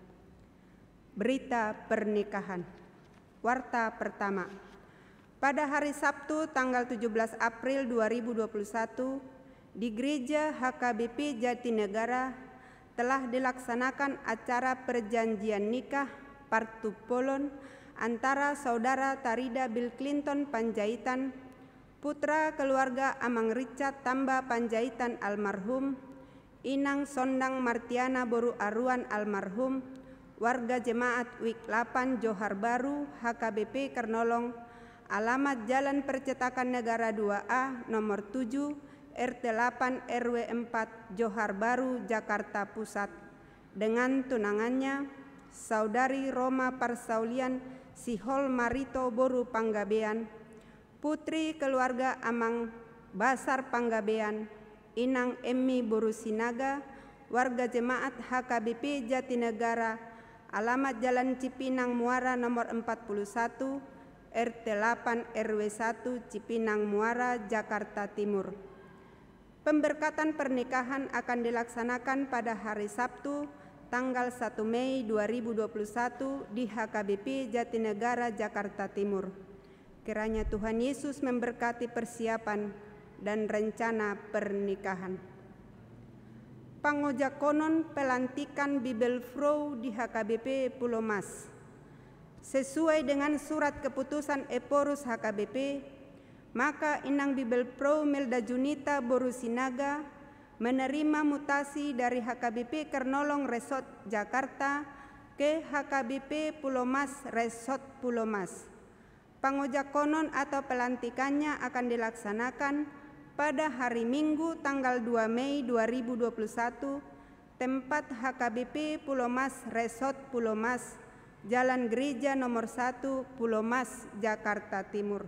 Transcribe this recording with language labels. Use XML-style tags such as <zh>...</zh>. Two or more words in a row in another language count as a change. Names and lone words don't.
<id>Berita pernikahan. Warta pertama. Pada hari Sabtu tanggal 17 April 2021 di Gereja HKBP Jatinegara telah dilaksanakan acara perjanjian nikah partupolon antara saudara Tarida Bill Clinton Panjaitan, putra keluarga Amang Richard Tamba Panjaitan almarhum, Inang Sondang Martiana Boru Aruan almarhum, warga jemaat Week 8 Johar Baru HKBP Kernolong, alamat Jalan Percetakan Negara 2A nomor 7 RT 8 RW 4 Johar Baru, Jakarta Pusat, dengan tunangannya Saudari Roma Parsaulian Sihol Marito Boru Panggabean, putri keluarga Amang Basar Panggabean, Inang Emmi Boru Sinaga, warga jemaat HKBP Jatinegara, alamat Jalan Cipinang Muara nomor 41 RT 8 RW 1 Cipinang Muara, Jakarta Timur. Pemberkatan pernikahan akan dilaksanakan pada hari Sabtu tanggal 1 Mei 2021 di HKBP Jatinegara, Jakarta Timur. Kiranya Tuhan Yesus memberkati persiapan dan rencana pernikahan. Pangojakonon pelantikan Bibel Frow di HKBP Pulau Mas. Sesuai dengan surat keputusan Eporus HKBP, maka Inang Bibel Pro Melda Junita Borusinaga menerima mutasi dari HKBP Kernolong Resort Jakarta ke HKBP Pulau Mas Resort Pulau Mas. Pangojakonon atau pelantikannya akan dilaksanakan pada hari Minggu tanggal 2 Mei 2021, tempat HKBP Pulau Mas Resort Pulau Mas, Jalan Gereja nomor 1, Pulau Mas, Jakarta Timur.</id>